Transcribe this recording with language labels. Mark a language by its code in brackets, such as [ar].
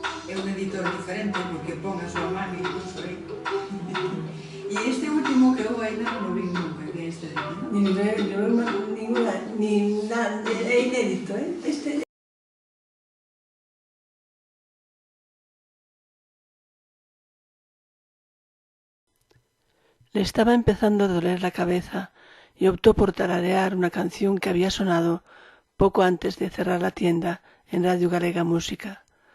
[gl] É un editor diferente porque pon a súa mano incluso aí. E este último que eu ainda non o vi nunca, que é este de aquí, non? [es] Ninguna, ni nada, [gl] é inédito, ¿eh? [es] Este le estaba empezando a doler la cabeza y optó por tararear una canción que había sonado poco antes de cerrar la tienda en Radio Galega Música.